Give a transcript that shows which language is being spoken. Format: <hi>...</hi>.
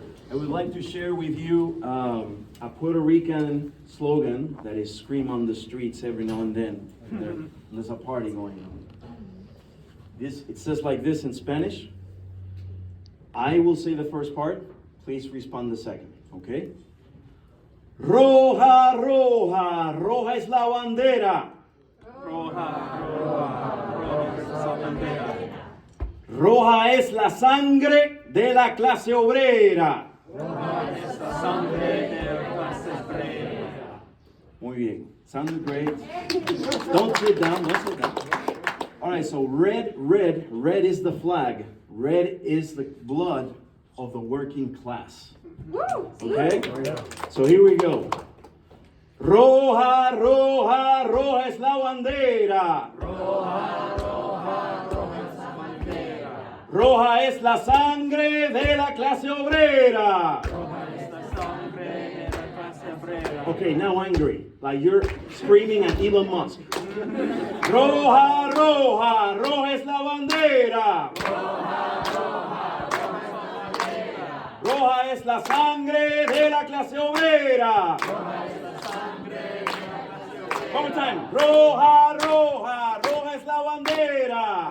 <en>I would like to share with you a Puerto Rican slogan that is screamed on the streets every now and then. There's a party going on. It says like this in Spanish. I will say the first part. Please respond the second. Okay?</en> <es>Roja, roja, roja es la bandera. Roja, roja, roja es la bandera. Roja es la sangre de la clase obrera. Roja es la sangre de la clase obrera. Muy bien.</es> <en>Sounded great. Don't sit down. Don't sit down. All right. So red is the flag. Red is the blood of the working class. Okay? So here we go.</en> <es>Roja, roja, roja es la bandera. Roja, roja, roja es la bandera. Roja es la sangre de la clase obrera. Roja es la sangre de la clase obrera.</es> <en>Okay, now angry. Like you're screaming at Elon Musk.</en> <es>Roja, roja, roja es la bandera. Roja, roja, roja es la bandera. Roja es la sangre de la clase obrera. Roja es la sangre de la clase obrera.</es> <en>One more time.</en> <es>Roja, roja, roja es la bandera.</es>